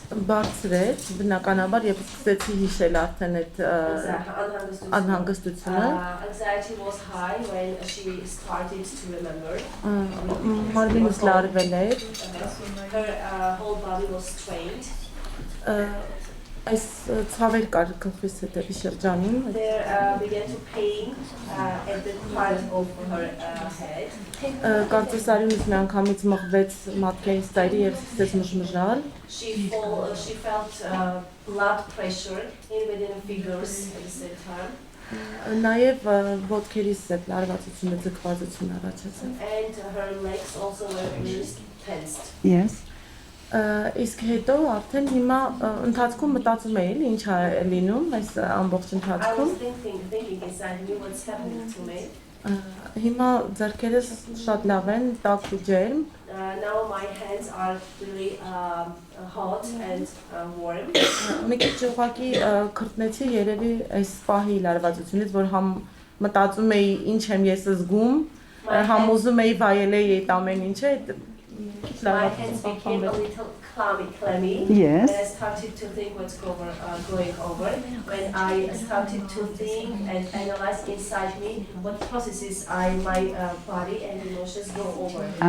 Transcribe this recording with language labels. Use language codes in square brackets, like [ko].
[hy] Բարձրեց, բնականաբար երբ սկսեցի հիշել արդեն այդ անհանգստությունը, [en] anxiety was high when she started to remember. [hy] մարմինս լարվել էր, [en] Her whole body was strained. [hy] Այս ցավեր կար գլխիս հետևի շրջանում, [en] There began to pain at the part of her head. [hy] կարծես արյունից մի անգամից մղվեց մատքերից ծայրի և սկսեց մժմժալ, [en] She felt blood pressure in within the fingers at the same time. [hy] նաև ոտքերիս այդ լարվածությունը, ձգվածությունը առաջացավ։ [en] And her legs also were really tensed. Yes. [hy] Իսկ հետո արդեն հիմա ընթացքում մտածում էի, ինչ է լինում այս ամբողջ [en] I [hy] ընթացքում։ [en] was thinking inside me what's happening to me. [hy] Հիմա ձեռքերս շատ լավ են, տաք ու ջերմ։ [en] Now my hands are really hot and warm. [hy] Մի քիչ ուղղակի քրտնեցի երևի այս պահի լարվածությունից, որ համ մտածում էի ինչ եմ ես զգում, համ ուզում էի վայելեի այդ ամեն ինչը, [en] My hands became a little clammy. Yes. When I started to think what's going over, when I started to think and analyze inside me what processes my body and emotions go over.